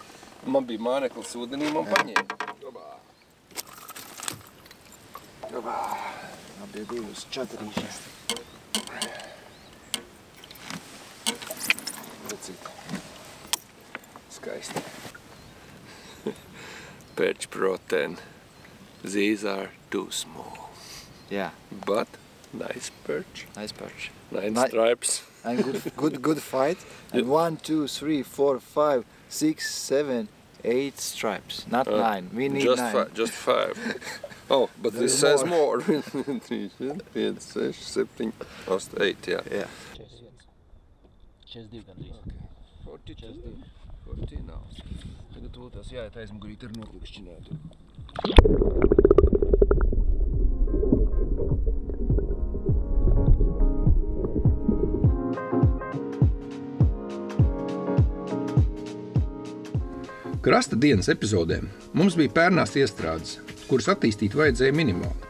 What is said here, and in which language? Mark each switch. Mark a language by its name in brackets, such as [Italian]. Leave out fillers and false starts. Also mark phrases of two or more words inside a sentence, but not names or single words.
[Latvian] Man bija māneklis ūdenī, man paņēma. Man bija divas četrīšas. Redzīt. Skaisti. Perch Pro 10. [English] These are too small. Yeah, But nice perch. nice perch. Nice stripes. And good fight. And 1, 2, 3, 4, 5, 6, 7, 8 stripes. Not 9. We need 9. Just 5. Oh, but There this is says more. more. 3, 4, 5, 6, 7, 8, yeah. Yeah. [Latvian] 42 gandrīz. 40 nav. Tagad vēl tās jāiet aizmugurīt ar noklikšķinātu. Krasta dienas epizodēm mums bija pērnās iestrādes, kuras attīstīt vajadzēja minimāli.